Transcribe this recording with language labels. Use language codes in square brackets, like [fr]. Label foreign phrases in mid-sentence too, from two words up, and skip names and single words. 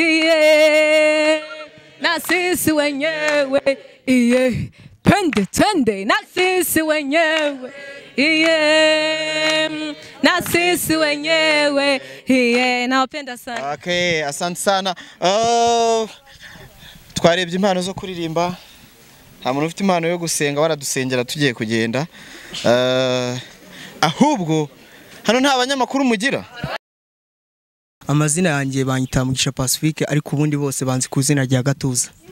[sw] na sisi wenyewe twende na sisi wenyewe na sisi wenyewe nawapenda sana [rw] okay [sw] asante sana [rw] twarebye impano zo kuririmba nta muntu ufite impano yo gusenga baradusengera tugiye kugenda ahubwo hano nta banyamakuru mugira. Amazina yanjye banyita Mugisha Pacifique ariko ubundi bose banzi ku izina rya Gatuza.